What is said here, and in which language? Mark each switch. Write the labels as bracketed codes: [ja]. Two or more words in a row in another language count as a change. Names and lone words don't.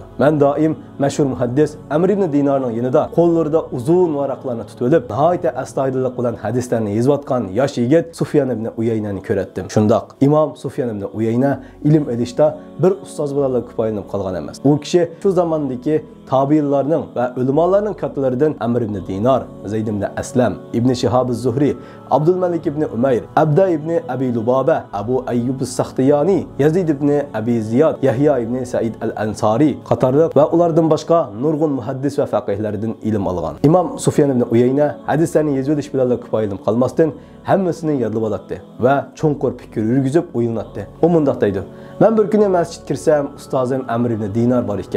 [uz] Men doim mashhur muhaddis Amr ibn Dinarning yonida qo'llarida uzun varaqlarni tutib olib, nihoyat astoydillik bilan hadislarni yozayotgan yosh yigit Sufyan ibn Uyaynani ko'ratdim. Shundaq Imom Sufyan ibn Uyayna ilm edishda bir ustoz bilan ko'payinib qolgan emas. U kishi shu zamondagi tabiinlarning va ulamolarning kattalaridan Amr ibn Dinar, Zayd ibn Aslam, Ibn Shihab az-Zuhri, Abdul Malik ibn Umayr, Abda ibn Abi Lubaba, Abu Ayyub as-Sakhtiyani, Yazid ibn Abi Ziyad, Yahya ibn Sa'id al-Ansari qatorliq va ulardan boshqa nurg'un muhaddis va faqihlardan ilm olgan. Imom Sufyan ibn Uyayna hadislarni yozilish bilan ko'payinib qolmasdan hammasini yodlab oladi va cho'nqur fikr yurgizib o'ylanadi. U mundaq deydi: "Men bir kuni masjid kirsam, ustozim Amr ibn Dinar bor ekan.